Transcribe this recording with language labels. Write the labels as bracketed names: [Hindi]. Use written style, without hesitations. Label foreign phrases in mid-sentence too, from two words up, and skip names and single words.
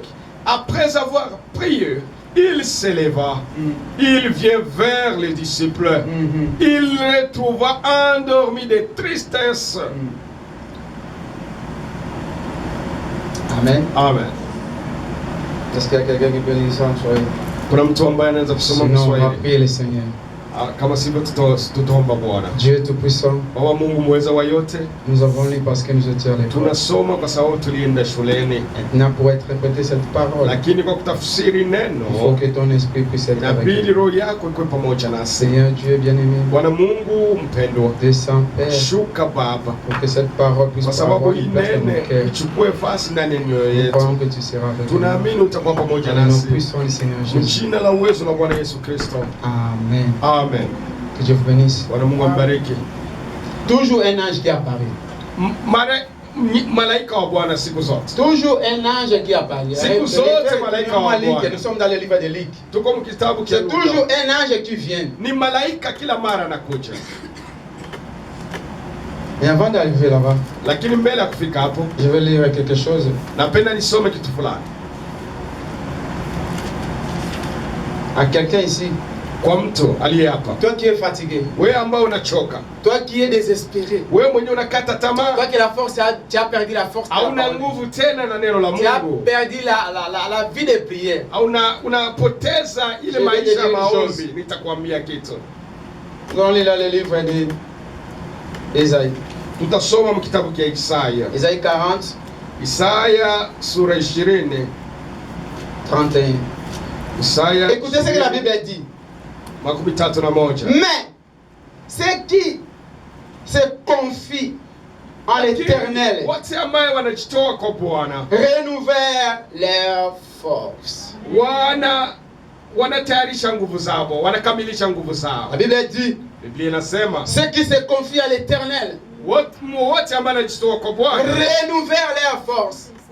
[French] Après avoir prié, il s'éleva, il vient vers les disciples, il les trouva endormis de tristesse. Amen. Amen. Est-ce qu'il y a quelqu'un qui peut lire ça en Swahili? Sinon, on va prier le Seigneur. [Swahili] Kama sivyo tutaomba Bwana. [French] Dieu tout-puissant, [Swahili] Baba Mungu mweza wa yote, [French] nous avons lu parce que nous étions à l'école. [Swahili] Tunasoma kwa sababu tulienda shuleni. [French] Maintenant pour interpréter cette parole, [Swahili] lakini kwa kutafsiri neno, [French] il faut que ton esprit puisse être avec nous. [Swahili] Inabidi roho yako ikuwe pamoja nasi. [French] Seigneur Dieu bien-aimé, [Swahili] Bwana Mungu mpendwa, [French] descends Père, [Swahili] shuka Baba, [French] pour que cette parole puisse avoir une place dans nos cœurs. [Swahili] Ichukue nafasi ndani ya mioyo yetu. [French] Croyons que tu seras avec nous. [Swahili] Tunaamini utakuwa pamoja [French] Nous [Swahili] nasi. [French] puissons le Seigneur Jésus. [Swahili] Jina la uwezo la Bwana Yesu Kristo. Amen. Amen. [French] Que Dieu vous bénisse. [Swahili] Bwana Mungu ambariki. [French] Toujours un ange qui apparaît. [Swahili] Malaika wa Bwana siku zote. [French] Toujours un ange qui apparaît. [Swahili] Siku zote malaika wa Bwana. [French] Nous sommes dans le livre de Luc. [Swahili] Tuko mkitabu cha [French] C'est toujours un ange qui vient. [Swahili] Ni malaika kila mara anakuja. [French] Et avant d'arriver là-bas, [Swahili] lakini mbele ya kufika hapo, [French] je vais lire quelque chose. [Swahili] Napenda nisome kitu fulani. [French] À quelqu'un ici. [Swahili] Kwa mtu aliye hapa. [French] Toi qui es fatigué. [Swahili] Wewe ambao unachoka. [French] Toi qui es désespéré. [Swahili] Wewe mwenyewe unakata tamaa. [French] Toi qui la force, tu as perdu la force. [Swahili] Hauna nguvu tena na neno la Mungu. [French] Tu as perdu la vie de prière. [Swahili] Unapoteza ile maisha ya maombi. Nitakwambia kitu. [French] Nous allons lire le livre de Isaïe. [Swahili] Tutasoma mkitabu cha Isaya. [French] Isaïe 40. [Swahili] Isaya sura 20. 31. Isaya. [French] Écoutez ce que la Bible dit. Mais ceux qui se confient en l'Éternel renouvellent leur force. La Bible dit, ceux qui se confient à l'Éternel renouvellent leur force.